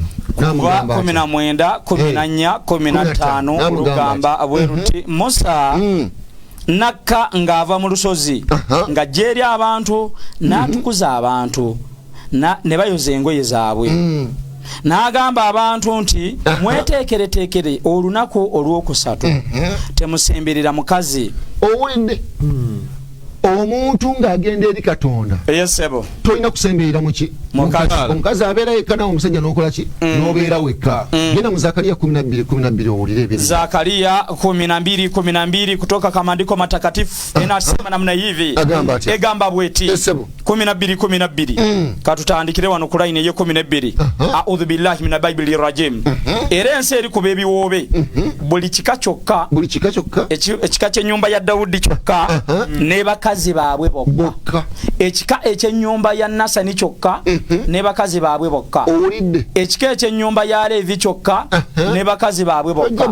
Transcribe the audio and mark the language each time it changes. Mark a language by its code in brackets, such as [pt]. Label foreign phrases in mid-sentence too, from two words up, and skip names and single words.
[lg] n'amugamba 19 14 15 olugamba abweruti Musa nakka ng'ava mu lusozi nga jeri abantu n'atukuza abantu ne bayoza engoye zaabwe n'agamba abantu nti mweteekereteekere olunaku olw'okusatu temusemberera mukazi. Owulidde omuntu ng'agenda eri Katonda tolina kusemberera muki omukazi abeera yekka nawe omusajja n'okola ki n'obeera wekka. Genda mu Zakariya 12:12 owulire ebyo. [sw] Zakariya 12:12 kutoka kwa maandiko matakatifu inasema namna hivi, [lg] egamba bweti 12:12 katutandikire wano ku line ye 12 [ar] أعوذ بالله من بايبيلي رجيم. [lg] Era ensi eri kuba ebiwoobe buli kika kyokka ekika ky'ennyumba ya Dawudi kyokka ne bakazi baabwe bokka. Ekika eky'ennyumba ya Nasani kyokka ne bakazi baabwe bokka. Ekika eky'ennyumba ya Levi kyokka ne bakazi baabwe bokka.